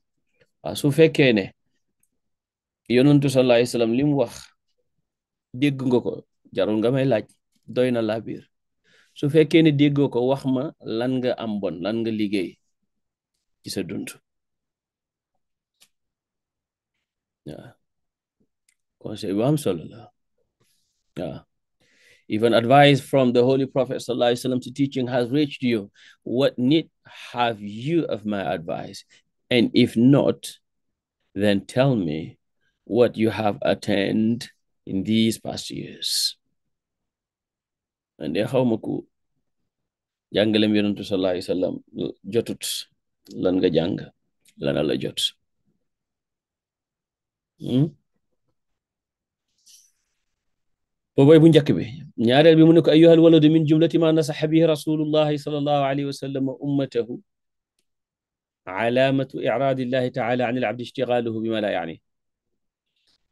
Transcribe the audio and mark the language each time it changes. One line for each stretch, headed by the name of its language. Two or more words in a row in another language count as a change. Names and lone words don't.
Wolof: su fekkee ne yonentu
Arabic: صلى الله عليه وسلم
Wolof: li mu wax dégg nga ko, jarul nga may laaj, doy na laa biir. su fekkee ne déggoo ko, wax ma lan nga am bon, lan nga liggéey ci sa dund. waaw conseil bu am solo la.
English: waaw even advice from the Holy Prophet
Arabic: صلى الله عليه وسلم
English: to teaching has reached you. What need have you of my advice? And if not, then tell me what you have attained in these past years.
Wolof: And de xawma ku jàngalem yonentu
Arabic: صلى الله عليه وسلم
Wolof: jotut lan nga jàng, lana la jot. boobooy bu njëkk bi. ñaareel bi mu ne ko
Arabic: أيها الولد من جملة ما نصح به رسول الله صلى الله عليه وسلم أمته علامة إعراض الله تعالى عن العبد اشتغاله بما لا يعنيه.